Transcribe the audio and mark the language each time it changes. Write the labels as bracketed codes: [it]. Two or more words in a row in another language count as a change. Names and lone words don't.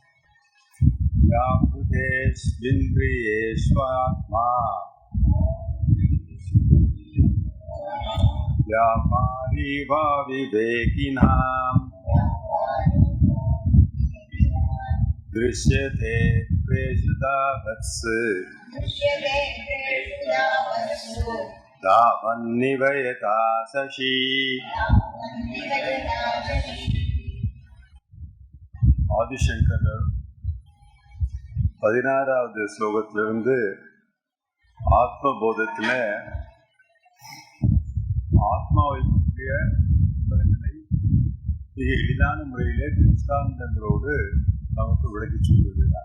[sa] व्यापृतेष्विन्द्रियेष्वात्मा व्यापारी वा विवेकिनां दृश्यते प्रेषितावत्सु तावन्निव यथा शशि। [ta] ஆதிசங்கரர் 16வது ஸ்லோகத்திலிருந்து ஆத்மபோதத்தில் ஆத்மாவை பற்றிய விவரங்களை மிக எளிதான முறையிலே திருஷ்டாந்தங்களோடு நமக்கு விளக்கி சொல்லியிருக்கிறார்.